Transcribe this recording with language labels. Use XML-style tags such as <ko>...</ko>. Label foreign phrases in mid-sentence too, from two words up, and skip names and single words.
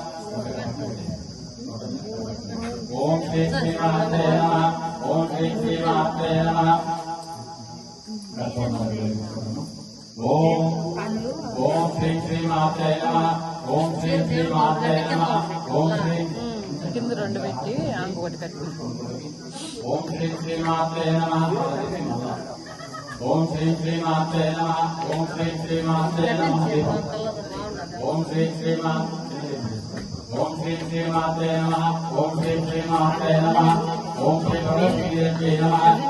<sa>ओम श्री श्रीमात्रे नमः ओम श्री श्रीमात्रे नमः ओम श्री श्रीमात्रे नमः ओम श्री श्रीमात्रे नमः ओम श्री</sa> <te>కింద రెండు పెట్టి ఇంకొకటి కట్టి</te> <sa>ओम श्री श्रीमात्रे नमः ओम श्री श्रीमात्रे नमः ओम श्री श्रीमात्रे नमः ओम श्री श्रीमात्रे ओम श्री श्रीमात्रे नमः ओम श्री श्रीमात्रे नमः ओम श्री भगवती देवी नमः</sa>